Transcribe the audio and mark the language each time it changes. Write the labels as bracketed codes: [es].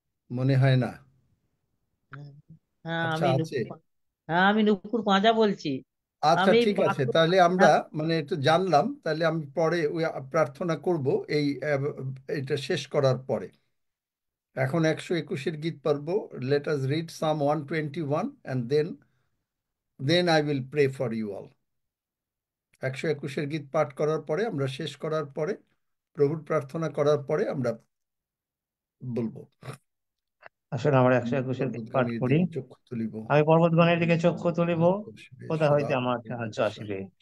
[bn] মনে হয় না। হ্যাঁ, আচ্ছা, আছে। আমি নুপুর পাঁজা বলছি। আচ্ছা, আমি ঠিক আছে, তাহলে আমরা মানে একটু জানলাম। তাহলে আমি পরে ওই প্রার্থনা করব এই এটা শেষ করার পরে। এখন 121 গীত পড়ব। [en] Let us read some 121 and then I will pray for you all. [bn] 121 গীত পাঠ করার পরে, আমরা শেষ করার পরে, প্রভুর প্রার্থনা করার পরে আমরা বলবো। আসলে আমরা 121 গীত পাঠ করি। চক্ষু তুলিব। আমি পর্বতগণের দিকে চক্ষু তুলিব, কোথা হইতে আমার সাহায্য আসিবে?